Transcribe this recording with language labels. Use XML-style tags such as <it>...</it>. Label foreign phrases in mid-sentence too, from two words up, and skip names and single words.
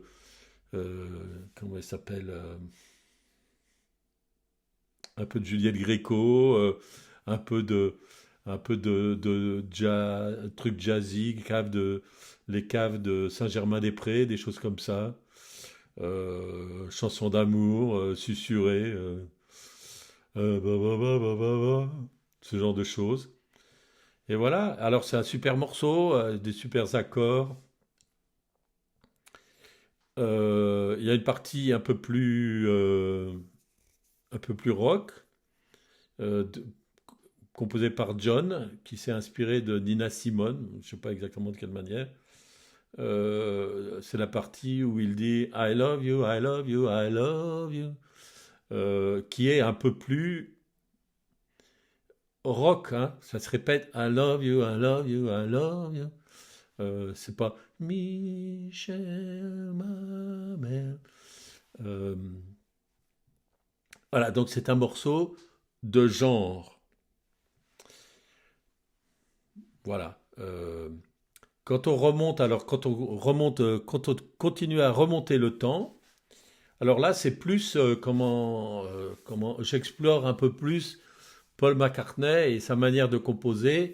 <fr>comment elle s'appelle un peu de Juliette Gréco, un peu de, trucs jazzy, les caves de Saint-Germain-des-Prés, des choses comme ça. Chansons d'amour, susurrées, ba, ba, ba, ba, ba, ba, ce genre de choses. Et voilà, alors c'est un super morceau, des super accords. Il y a une partie un peu plus rock, euh, de- composée par John, qui s'est inspiré de Nina Simone, je ne sais pas exactement de quelle manière. C'est la partie où il dit</fr> <en>I love you, I love you, I love you,</en> <fr>qui est un peu plus rock, hein. Ça se répète</fr> <en>I love you, I love you, I love you.</en> <fr>C'est pas Michel, ma mère. Euh, voilà, donc c'est un morceau de genre. Voilà. Quand on continue à remonter le temps, alors là, c'est plus comment j'explore un peu plus Paul McCartney et sa manière de composer.</fr>